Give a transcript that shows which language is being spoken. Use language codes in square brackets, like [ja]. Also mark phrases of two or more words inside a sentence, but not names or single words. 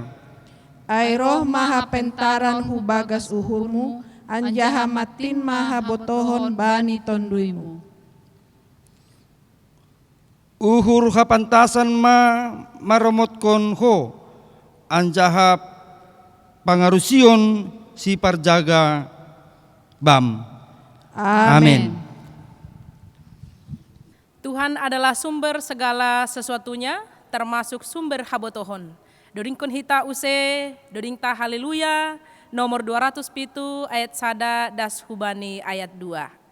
[bts] Ay roh maha pentaran hubagas uhurmu, anjaha matin maha botohon bani tonduimu. Uhur hapantasan maromotkan ho, anjaha pangarusion si parjaga bam. Amin. [id] Tuhan adalah sumber segala sesuatunya, termasuk sumber habotohon. [bts] Dodingkon hita use, dodingta haleluya, nomor 200 pitu ayat sada das hubani ayat 2.